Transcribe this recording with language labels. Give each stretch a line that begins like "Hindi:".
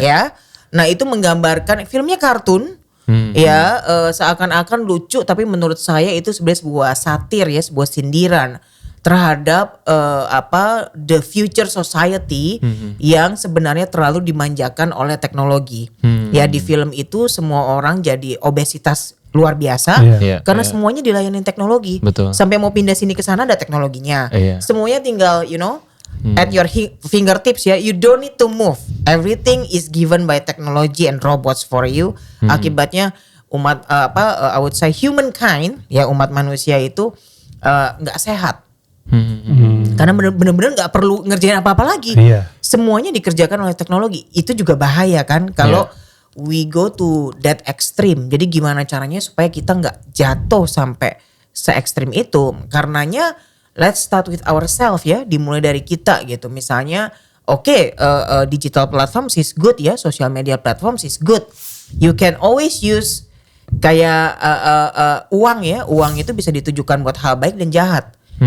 Indonesian: ya. Nah itu menggambarkan filmnya kartun. Ya seakan-akan lucu, tapi menurut saya itu sebenarnya sebuah satir ya, sebuah sindiran terhadap
English: the future society
Indonesian: yang sebenarnya terlalu dimanjakan oleh teknologi. Ya di film itu semua orang jadi obesitas luar biasa Iya. karena Iya. semuanya dilayani teknologi. Betul. Sampai mau pindah sini ke sana ada teknologinya. Iya. Semuanya tinggal
English: at your fingertips
Indonesian: ya.
English: You don't need to move. Everything is given by technology and robots for you.
Indonesian: Akibatnya umat
English: I would say
Indonesian: humankind ya, umat manusia itu nggak sehat. Karena bener-bener nggak perlu ngerjain apa-apa lagi. Iya. Semuanya dikerjakan oleh teknologi. Itu juga bahaya kan kalau
English: we go to that extreme.
Indonesian: Jadi gimana caranya supaya kita nggak jatuh sampai se ekstrim itu? Karenanya
English: let's start with ourselves ya,
Indonesian: dimulai dari kita gitu.
English: Misalnya digital platforms is good ya, social media platforms is good. You can always use
Indonesian: kayak uang ya, uang itu bisa ditujukan buat hal baik dan jahat.